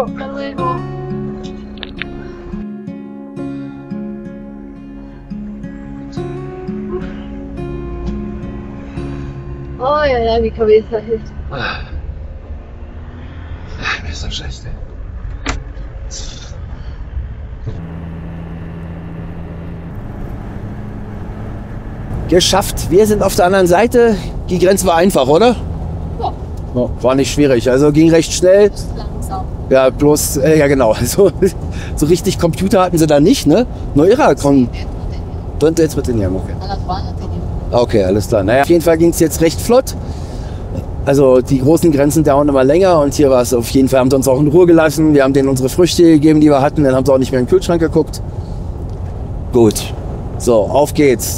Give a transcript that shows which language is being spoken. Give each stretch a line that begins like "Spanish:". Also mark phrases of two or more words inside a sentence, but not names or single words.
Spanish: Hasta luego. Ay, ay, ay, mi cabeza.
German: Mir ist so schlecht, ey. Geschafft. Wir sind auf der anderen Seite. Die Grenze war einfach, oder? Ja. Ja, war nicht schwierig. Also ging recht schnell. Langsam. Ja, bloß, ja genau. So richtig Computer hatten sie da nicht, ne?
Spanish: No era con... ¿Dónde jetzt mit den Jahren?
German: Okay. Okay, alles klar. Naja, auf jeden Fall ging es jetzt recht flott. Also die großen Grenzen dauern immer länger und hier war es auf jeden Fall, haben sie uns auch in Ruhe gelassen. Wir haben denen unsere Früchte gegeben, die wir hatten, dann haben sie auch nicht mehr in den Kühlschrank geguckt. Gut, so, auf geht's.